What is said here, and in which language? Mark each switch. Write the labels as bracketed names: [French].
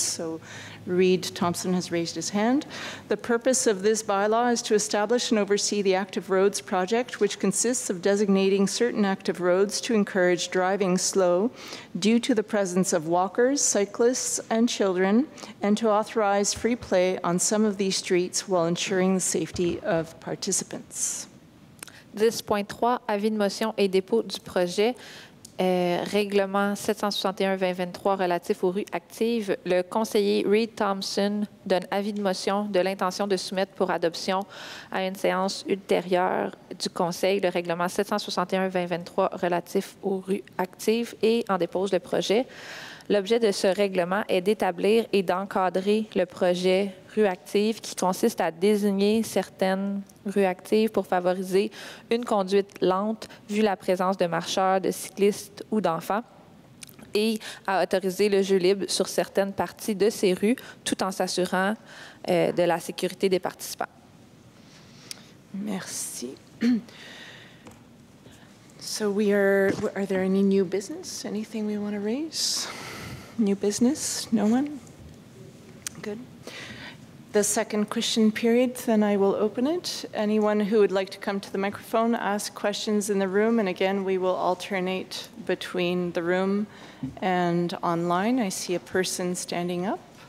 [English] So Reed Thompson has raised his hand. The purpose of this bylaw is to establish and oversee the active roads project, which consists of designating certain active roads to encourage driving slow due to the presence of walkers, cyclists, and children, and to authorize free play on some of these streets while ensuring the safety of participants. [French] 10.3, avis de motion et dépôt du projet. Règlement 761-2023 relatif aux rues actives, le conseiller Reed Thompson donne avis de motion de l'intention de soumettre pour adoption à une séance ultérieure du Conseil le règlement 761-2023 relatif aux rues actives et en dépose le projet. L'objet de ce règlement est d'établir et d'encadrer le projet rue active qui consiste à désigner certaines rues actives pour favoriser une conduite lente vu la présence de marcheurs, de cyclistes ou d'enfants et à autoriser le jeu libre sur certaines parties de ces rues tout en s'assurant de la sécurité des participants. Merci. [English] So are there any new business? Anything we want to raise? New business? No one? Good. The second question period, then I will open it. Anyone who would like to come to the microphone, ask questions in the room, and again, we will alternate between the room and online. I see a person standing up.